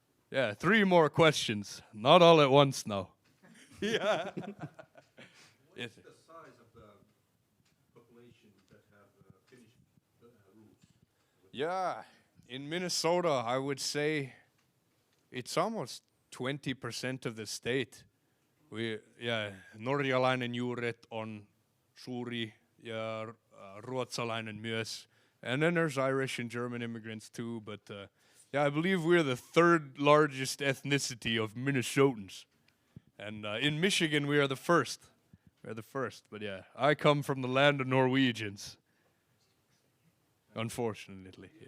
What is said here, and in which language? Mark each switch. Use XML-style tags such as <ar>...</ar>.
<en>Yeah, 3 more questions. Not all at once now. Yeah. What's the size of the population that have Finnish roots? Yeah, in Minnesota, I would say it's almost 20% of the state.</en> <fi>Norjalainen juuret on suuri ja ruotsalainen myös.</fi> <en>And then there's Irish and German immigrants too, but yeah, I believe we're the 3rd largest ethnicity of Minnesotans. And in Michigan, we are the first. We're the first, but yeah, I come from the land of Norwegians. Unfortunately, yeah.</en>